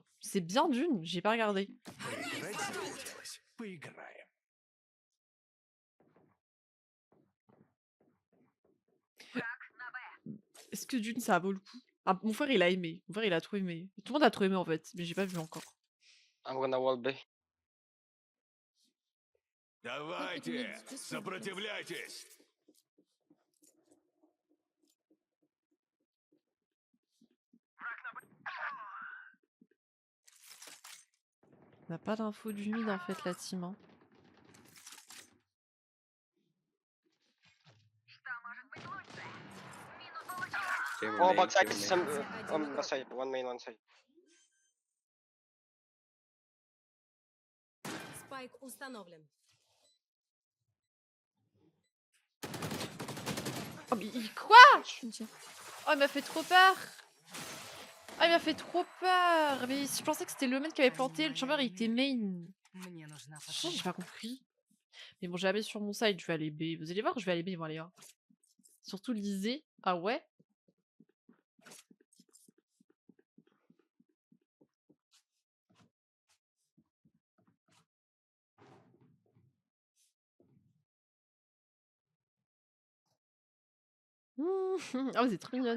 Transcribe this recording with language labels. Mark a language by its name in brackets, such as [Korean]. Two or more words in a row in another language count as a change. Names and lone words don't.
[French] C'est bien Dune, j'ai pas regardé. Est-ce que Dune ça vaut le coup? Ah, mon frère il a aimé. Mon frère il a trop aimé. Tout le monde a trop aimé en fait, mais j'ai pas vu encore. [English] I'm gonna wall B. [Russian] Давайте, сопротивляйтесь! [French] On n'a pas d'infos du mid en fait la team. Hein. [English] Chamber Oh, main, backside, chamber some main. on the side, one main, one side. [Russian] Спайк установлен. [French] Oh mais quoi? Oh il m'a fait trop peur! Ah il m'a fait trop peur! Mais je pensais que c'était le mec qui avait planté, le chamber il était main. [Russian] Мне нужна [French] J'ai pas compris. Mais bon j'ai aller sur mon side, je vais aller B. Vous allez voir, je vais aller B moi les gars. Surtout lisez. Ah ouais? Ah c'est trop mignonne.